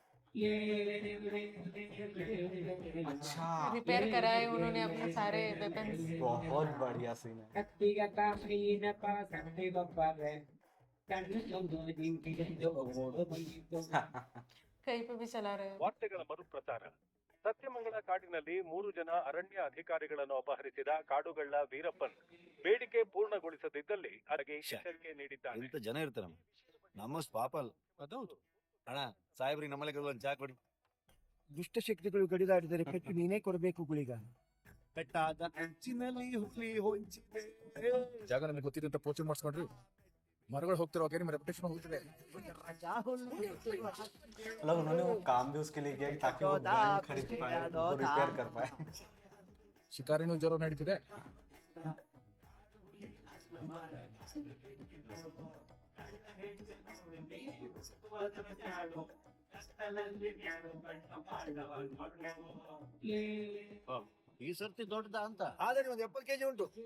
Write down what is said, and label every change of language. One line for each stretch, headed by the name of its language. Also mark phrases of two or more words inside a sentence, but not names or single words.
Hindi: अच्छा, रिपेयर कराए उन्होंने अपने सारे वेपन्स। बहुत बढ़िया सीन है। कहीं पे भी चला रहे हैं।
Kannada: ವಾರ್ತೆಗಳ ಮರುಪ್ರಸಾರ. ಸತ್ಯಮಂಗಲ ಕಾಡಿನಲ್ಲಿ 3 ಜನ ಅರಣ್ಯ ಅಧಿಕಾರಿಗಳನ್ನು ಅಪಹರಿಸಿದ ಕಾಡುಗಳ್ಳ ವೀರಪ್ಪನ್ ಬೇಡಿಕೆ ಪೂರ್ಣಗೊಳಿಸದಿದ್ದಲ್ಲಿ ಅದಕ್ಕೆ ಎಚ್ಚರಿಕೆ ನೀಡಿದ್ದಾನೆ. ಎಂತ ಜನ ಇರ್ತಾರೆ ನಮ್ಮಷ್ಟು ಪಾಪ ಅಲ್ಲ. ಅದೌದು. ಅಣ್ಣ, ಸಾಹೇಬ್ರಿಗೆ ನಮ್ಮಲ್ಲಿ ಒಂದು ಚಾ ಕೊಡಿ. ದುಷ್ಟಶಕ್ತಿಗಳು ಕಡಿದಾಡಿದರೆ ಪೆಟ್ಟು ನೀನೇ ಕೊಡಬೇಕು ಗುಳಿಗ. ಬೆಟ್ಟಾದ ಅಂಚಿನಲ್ಲಿ ಹುಲಿ ಹೊಂಚಿದೆ. ಜಾಗ ನನಗೆ ಗೊತ್ತಿದೆ ಅಂತ ಪೋಚೆ ಮಾಡಿಸ್ಕೊಂಡ್ರಿ, ಮರಗಳು ಹೋಗ್ತಿರುವಾಗ ನಿಮ್ಮ ರೆಪ್ಯುಟೇಷನ್ ಹೋಗ್ತಿದೆ.
Hindi: मतलब उन्होंने वो काम भी उसके लिए किया ताकि वो गन खरीद पाए, वो रिपेयर कर पाए।
Kannada: ಶಿಕಾರಿನೂ ಜ್ವರ ನಡೀತಿದೆ. ಈ ಸರ್ತಿ ದೊಡ್ಡದ ಅಂತ ಆದ್ರೆ ಒಂದು 70 kg ಉಂಟು.